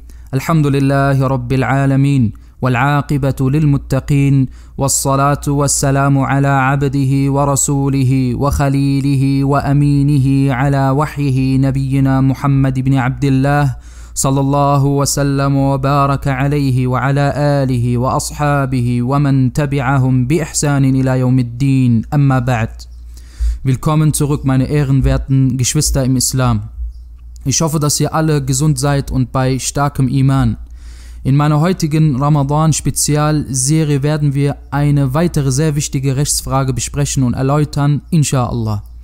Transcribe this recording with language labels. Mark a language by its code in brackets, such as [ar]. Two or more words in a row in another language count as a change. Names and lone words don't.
[ar] الحمد لله رب العالمين والعاقبة للمتقين والصلاة والسلام على عبده ورسوله وخليله وأمينه على وحيه نبينا محمد بن عبد الله صلى الله وسلم وبارك عليه وعلى آله وأصحابه ومن تبعهم بإحسان إلى يوم الدين. أما بعد. [de] Willkommen zurück, meine ehrenwerten Geschwister im Islam. Ich hoffe, dass ihr alle gesund seid und bei starkem Iman. In meiner heutigen Ramadan-Spezialserie werden wir eine weitere sehr wichtige Rechtsfrage besprechen und erläutern, inshallah.